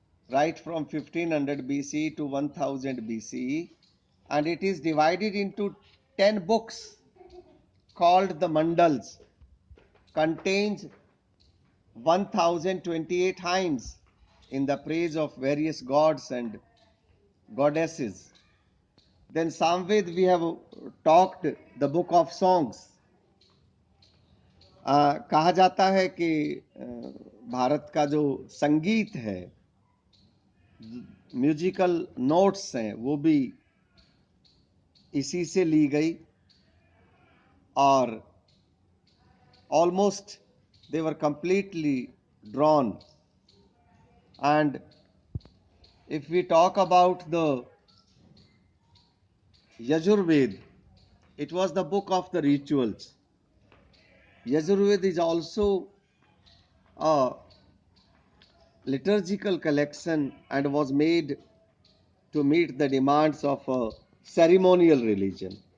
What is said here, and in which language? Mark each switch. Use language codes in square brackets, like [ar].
[en] right from 1500 BC to 1000 BCE, and it is divided into 10 books called the Mandals, contains 1028 hymns in the praise of various gods and goddesses. Then Samved, we have talked the book of songs. [hi] कहा जाता है कि भारत का जो संगीत है, musical notes हैं, वो भी इसी से ली गई और almost [en] they were completely drawn. And if we talk about the Yajurved, it was the book of the rituals. Yajurved is also a liturgical collection and was made to meet the demands of a ceremonial religion.